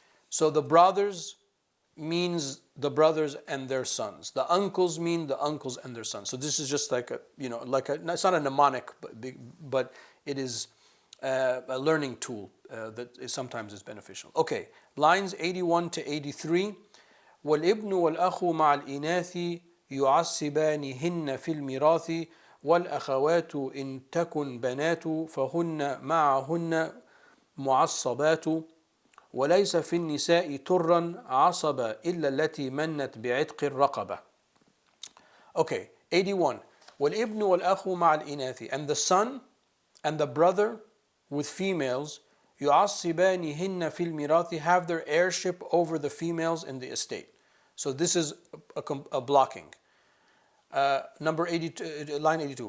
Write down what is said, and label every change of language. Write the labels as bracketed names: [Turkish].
[English] So the brothers means the brothers and their sons. The uncles mean the uncles and their sons. So this is just like it's not a mnemonic, but it is a learning tool that sometimes is beneficial. Okay, lines 81 to 83. [Arabic] والابن والأخ مع الإناث يعصبانهن في الميراث والأخوات إن تكن بنات فهن معهن معصبات وليس في النساء ترا عصبة إلا التي منت بعتق الرقبة. [English] Okay, 81. [Arabic] والابن والأخ مع الإناث, [English] and the son and the brother with females, [Arabic] يعصبانهن في الميراث, [English] have their heirship over the females in the estate. So this is a blocking. Number 82, line 82.